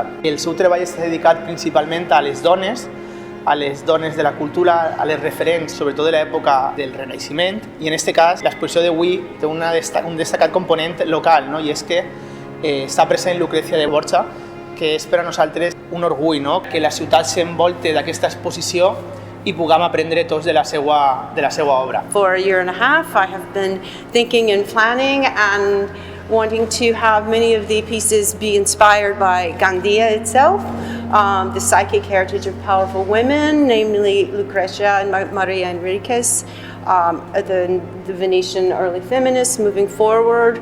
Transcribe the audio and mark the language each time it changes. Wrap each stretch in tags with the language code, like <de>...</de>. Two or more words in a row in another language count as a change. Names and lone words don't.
<ca>El seu treball està dedicat principalment a les dones de la cultura, a les referents, sobretot de l'època del Renaixement, i en aquest cas l'exposició d'avui té un destacat component local, no? I és que està present Lucrezia de Borja, que és per a nosaltres un orgull, no? Que la ciutat s'envolte d'aquesta exposició i puguem aprendre tots de la seva obra.</ca> <en>For a year and a half, I have been thinking and planning and wanting to have many of the pieces be inspired by Gandia itself, the psychic heritage of powerful women, namely Lucrezia and Maria Enriquez, the Venetian early feminists moving forward.</en>